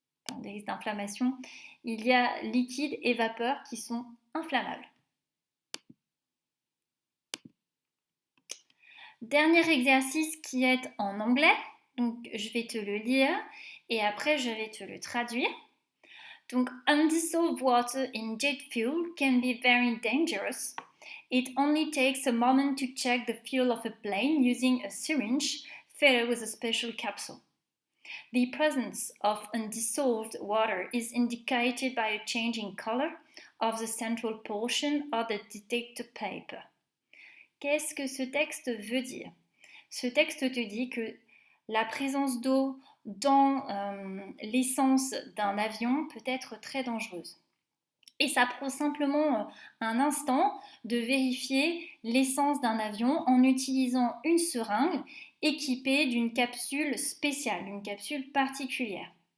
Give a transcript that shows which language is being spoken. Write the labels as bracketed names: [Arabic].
[French] Enfin, des risques d'inflammation, il y a liquide et vapeur qui sont inflammables. Dernier exercice qui est en anglais, donc je vais te le lire et après je vais te le traduire. [English] Donc, undissolved water in jet fuel can be very dangerous. It only takes a moment to check the fuel of a plane using a syringe filled with a special capsule. The presence of undissolved water is indicated by a change in color of the central portion of the detector paper. [French] Qu'est-ce que ce texte veut dire? Ce texte te dit que la présence d'eau dans l'essence d'un avion peut être très dangereuse. Et ça prend simplement un instant de vérifier l'essence d'un avion en utilisant une seringue équipée d'une capsule spéciale, une capsule particulière.